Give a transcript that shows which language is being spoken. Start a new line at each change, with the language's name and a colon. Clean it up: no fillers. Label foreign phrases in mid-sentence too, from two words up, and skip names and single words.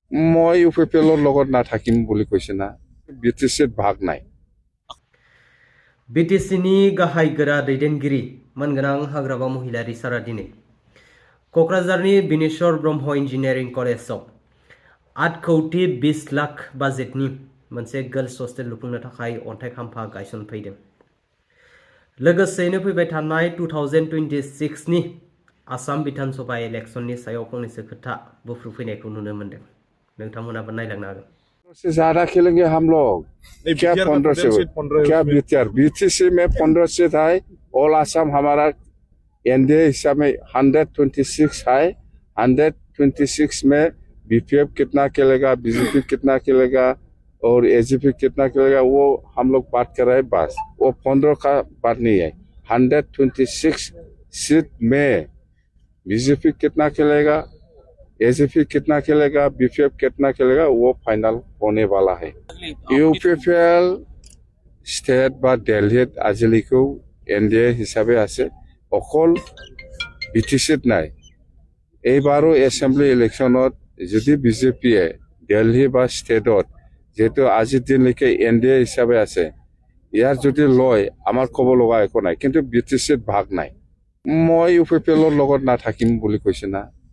Assamese: মই ইউপিপিএলৰ লগত নাথাকিম বুলি কৈছে না বিটিচিত ভাগ নাই
Bodo: बिटिसिनि गाहाय गोरा दैदेनगिरि मोनगोनां हाग्रामा महिलारि सारा दिनै क'क्राझारनि बिनेश्वर ब्रह्म इन्जिनियारिं कलेजाव 8 कौटि 20 लाख बाजेटनि मोनसे गार्लस हस्टेल लुफुंनो थाखाय अन्थाइ खाम्फा गायसनफैदों। लोगोसेयैनो फैबाय थानाय 2026 नि आसाम बिधानसभा इलेक्शननि सायाव फंनैसो खोथा बुफ्रुफैनायखौ नुनो मोन्दों। नोंथांमोनाबो नायलांनो हागोन।
Hindi: से ज्यादा खेलेंगे हम लोग क्या 15 से क्या बीटीसी में 15 सीट है ऑल आसाम हमारा एनडीए हिसाब में 126 है 126 में बीपीएफ कितना खेलेगा बीजेपी कितना खेलेगा और एजीपी कितना खेलेगा वो हम लोग बात कर रहे हैं बस वो 15 का बात नहीं है 126 सीट में बीजेपी कितना खेलेगा एजीपी कितना खेलेगा बीपीएफ कितना खेलेगा वो फाइनल होने वाला है
Assamese: ইউপিপিএল स्टेट বা দিল্লীত আজিলৈকেও এনডিএ হিচাপে আছে অকল বিটিচিত নাই এইবাৰো এছেম্বলি ইলেকশ্যনত যদি বিজেপিয়ে দিল্লী বা ষ্টেটত যেহেতু আজিৰ দিনলৈকে এনডিএ হিচাপে আছে ইয়াৰ যদি লয় আমাৰ ক'ব লগা একো নাই কিন্তু বিটিচিত ভাগ নাই মই ইউপিপিএলৰ লগত নাথাকিম বুলি কৈছে না